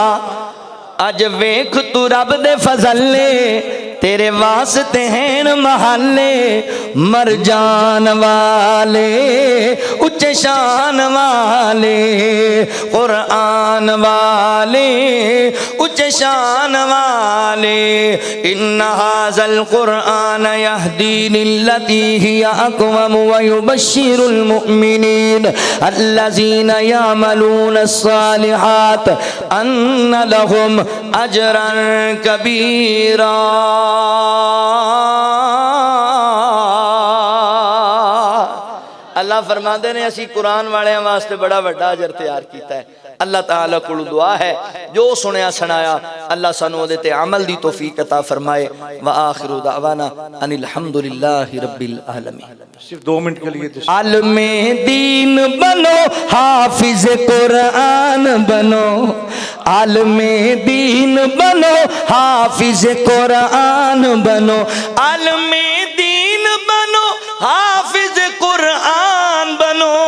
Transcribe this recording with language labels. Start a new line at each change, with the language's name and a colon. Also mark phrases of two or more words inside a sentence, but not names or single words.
Punjabi: اج ویکھ تو رب دے فضلے تیرے واسطے ہیں محلے مرجان والے اچے شان والے قرآن والے اچے شان والے
Arabic: إن هذا القرآن يهدي للتي هي أقوم ويبشر المؤمنين الذين يعملون الصالحات أن لهم أجرا كبيرا
Punjabi: اللہ فرماتے نے اسی قرآن والے واسطے بڑا وڈا اجر تیار کیا ہے اللہ تعالیٰ کول دعا ہے جو سنیا سنایا اللہ سانوں اوہدے تے عمل دی توفیق عطا فرمائے
Arabic: وآخر دعوانا أن الحمد لله رب العالمين.
Urdu: صرف 2 منٹ کے لیے عالم دین بنو حافظ قرآن بنو عالم دین بنو حافظ قرآن بنو عالم دین بنو حافظ قرآن بنو